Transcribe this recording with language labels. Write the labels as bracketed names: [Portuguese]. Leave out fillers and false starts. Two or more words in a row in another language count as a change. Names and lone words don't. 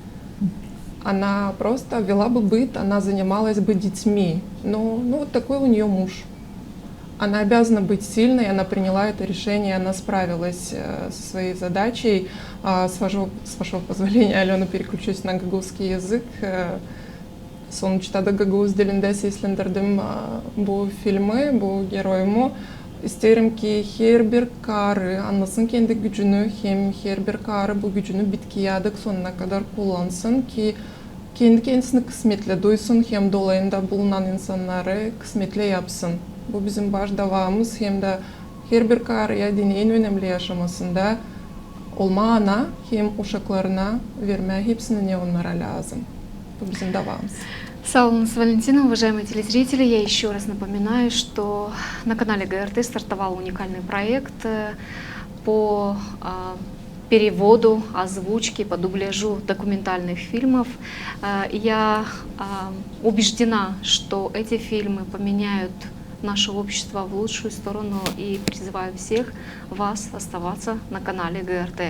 [Russian] Она просто вела бы быт, она занималась бы детьми. Но вот такой у нее муж. Она обязана быть сильной, она приняла это решение, она справилась со своей задачей. С вашего позволения, Алена, переключусь на гагаузский язык. [Gagauz] Sonuçta da Gagavuz dilinde seslendirdim bu filmi, bu geriyomu. İsterim ki her bir karı anlasın kendi gücünü, hem her bir karı bu gücünü bitkiye dek sonuna kadar kullansın ki kendi kendisini kısmetli duysun, hem dolayında bulunan insanları kısmetli yapsın. Bu bizim baş davamız, hem de her bir karıya dini en önemli yaşamasında olma ana, hem uşaklarına verme hepsini ne onlara lazım. Bu bizim davamız. [Russian] Сау Валентина, уважаемые телезрители, я еще раз напоминаю, что на канале ГРТ стартовал уникальный проект по переводу, озвучке, по дубляжу документальных фильмов. Я убеждена, что эти фильмы поменяют наше общество в лучшую сторону, и призываю всех вас оставаться на канале ГРТ.